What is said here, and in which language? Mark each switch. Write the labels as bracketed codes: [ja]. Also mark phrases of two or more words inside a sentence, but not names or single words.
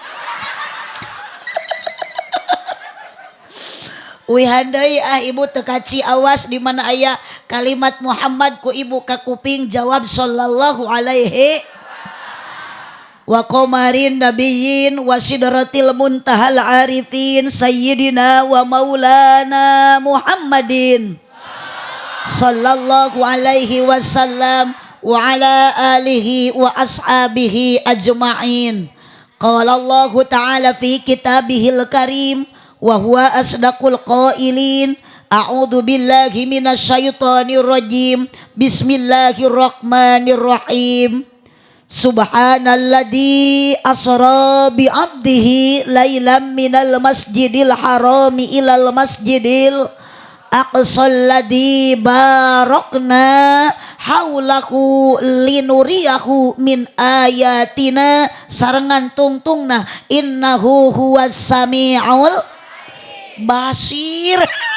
[su] Uihan deui ibu teu kaci awas di mana aya kalimat Muhammad ku ibu ka kuping jawab [ar] صلى الله عليه وقمر النبيين وسدرة المنتهى العارفين سيدنا ومولانا محمد صلى الله عليه وسلم وعلى آله وأصحابه أجمعين. قال الله تعالى في كتابه الكريم وهو أصدق القائلين. أعوذ بالله من الشيطان الرجيم. بسم الله الرحمن الرحيم. سبحان الذي أسرى بعبده ليلا من المسجد الحرام إلى المسجد الأقصى الذي باركنا حوله لنريه من آياتنا [su] sarengan tungtungna [ar] إنه هو السميع البصير.